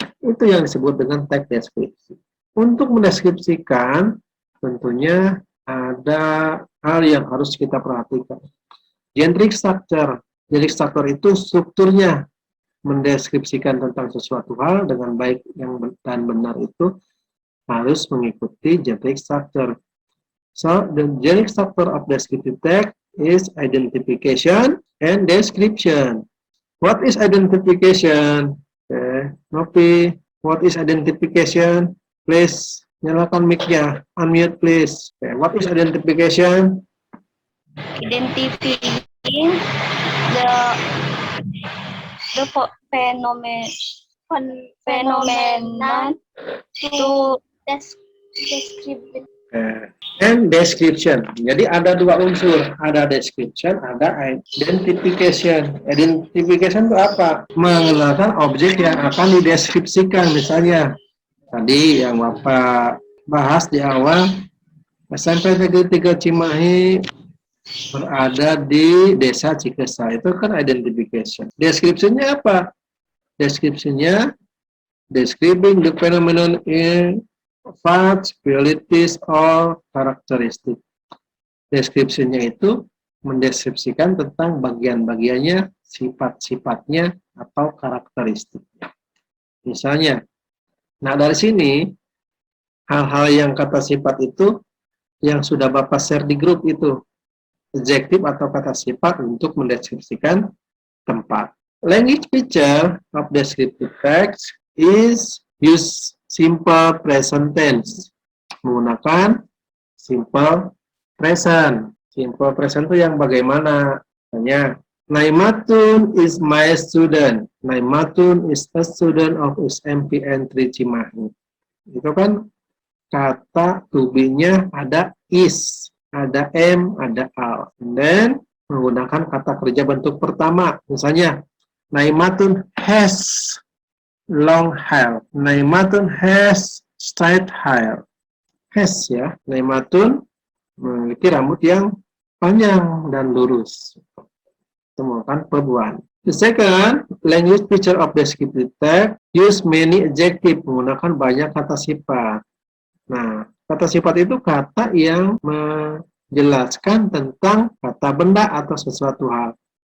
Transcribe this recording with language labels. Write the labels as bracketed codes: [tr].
[id] Itu yang disebut dengan teks deskripsi. Untuk mendeskripsikan, tentunya ada hal yang harus kita perhatikan. Generic structure. Generic structure itu strukturnya mendeskripsikan tentang sesuatu hal dengan baik dan benar itu harus mengikuti generic structure. [en] So, the generic structure of descriptive text is identification and description. What is identification? Okay. Nopi, what is identification? Please, [id] nyalakan mic-nya. [en] Unmute, please. Okay. What is identification? Identifying the phenomenon to describe. And description. [id] Jadi ada dua unsur, ada description, ada identification. Identification itu apa? Mengenalkan objek yang akan dideskripsikan. Misalnya tadi yang Bapak bahas di awal, SMP Negeri 3 Cimahi berada di desa Cikesang. Itu kan identification. Deskripsinya apa? Deskripsinya [en] describing the phenomenon in facts, qualities, or characteristic. [id] Deskripsinya itu mendeskripsikan tentang bagian-bagiannya, sifat-sifatnya, atau karakteristiknya. Misalnya, nah dari sini, hal-hal yang kata sifat itu, yang sudah Bapak share di grup itu, adjektif atau kata sifat untuk mendeskripsikan tempat. [en] Language feature of descriptive text is use simple present tense, [id] menggunakan simple present. Simple present itu yang bagaimana? [en] Misalnya, Naimatun is my student. Naimatun is a student of SMPN 3 Cimahi. [id] Itu kan kata to be-nya ada is, ada am, ada are. Dan menggunakan kata kerja bentuk pertama. [en] Misalnya, Naimatun has long hair. Naimatun has straight hair. Has ya. [id] Naimatun memiliki rambut yang panjang dan lurus. Itu merupakan perbuatan. [en] The second, language feature of descriptive text use many adjective, [id] menggunakan banyak kata sifat. Nah, kata sifat itu kata yang menjelaskan tentang kata benda atau sesuatu hal.